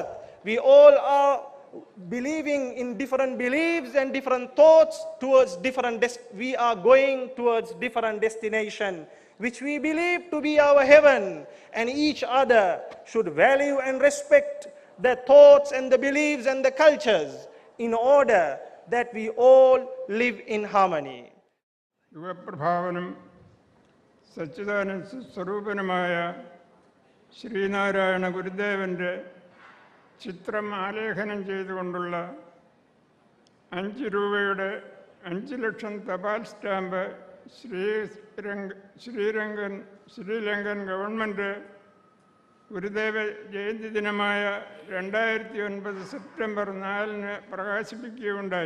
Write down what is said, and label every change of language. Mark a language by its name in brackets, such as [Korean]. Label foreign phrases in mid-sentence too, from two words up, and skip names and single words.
[English] We all are believing in different beliefs and different thoughts towards different, we are going towards different destination, which we believe to be our heaven. And each other should value and respect the thoughts and the beliefs and the cultures in order that we all live in harmony. [Malayalam] യുവപ്രഭാവനം സച്ചിദാനന്ദ സ്വരൂപനാമായ ശ്രീ നാരായണ ഗുരുദേവന്റെ ചിത്രം ആലേഖനം ചെയ്തുകൊണ്ടുള്ള 5 രൂപയുടെ 5 ലക്ഷം തപാൽ സ്റ്റാമ്പ് ശ്രീലങ്കൻ ഗവൺമെൻറ് ഗുരുദേവ ജയന്തി ദിനമായ 2009 സെപ്റ്റംബർ 4 പ്രകാശിപ്പിക്കുകയുണ്ടായി.